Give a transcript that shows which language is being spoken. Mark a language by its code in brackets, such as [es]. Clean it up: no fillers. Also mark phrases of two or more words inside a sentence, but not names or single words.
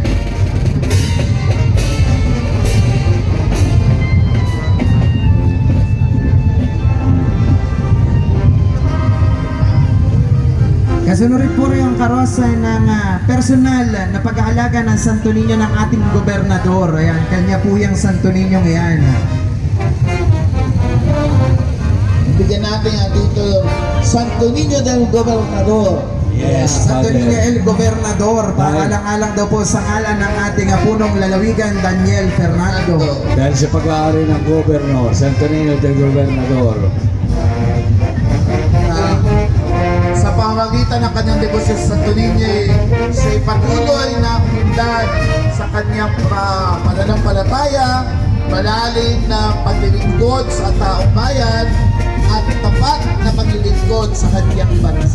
[tl] Kasunod po rin ang karosa ng personal na pag-aalaga ng Santo Niño ng ating gobernador. Ayan, kanya po yung Santo Niño ngayon. Bigyan natin dito Santo Niño del Gobernador. Yes, Santo Father. Niño el Gobernador, paalang-alang daw po sa ngalan ng ating punong lalawigan Daniel Fernando. Dahil sa pag-aari ng Governor, Santo Niño del Gobernador. Sa pamamagitan ng kanyang debosyon sa Santo Niño, siya'y patuloy na hindan sa kanyang pananampalataya, malalim na paglilingkod sa taong bayan, at tapat na paglilingkod sa kanyang bansa.